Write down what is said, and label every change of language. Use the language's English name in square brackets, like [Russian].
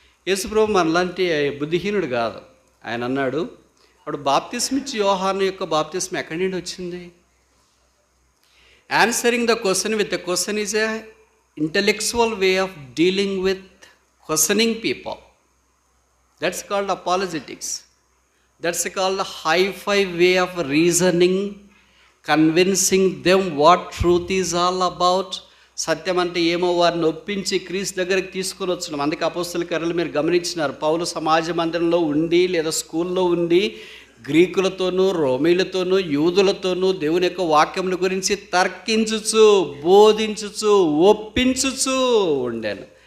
[Telugu] యేసుప్రభు మనలాంటి బుద్ధిహీనుడు కాదు. ఆయన అన్నాడు, అప్పుడు బాప్తిస్మ ఇచ్చి యోహాను యొక్క బాప్తిస్మ ఎక్కడి నుండి వచ్చింది? [English] Answering the question with the question is a intellectual way of dealing with questioning people. That's called apologetics. That's called a hi-fi way of reasoning, convincing them what truth is all about. [Telugu] సత్యం అంటే ఏమో వారిని ఒప్పించి క్రీస్తు దగ్గరికి తీసుకొని వచ్చినాం. అందుకే అపోస్తల కార్యాలు మీరు గమనించినారు, పౌలు సమాజ మందిరంలో ఉండి లేదా స్కూల్లో ఉండి గ్రీకులతోనూ రోమీలతోనూ యూదులతోనూ దేవుని యొక్క వాక్యముల గురించి తర్కించుచు, బోధించుచు, ఒప్పించుచు ఉండాను.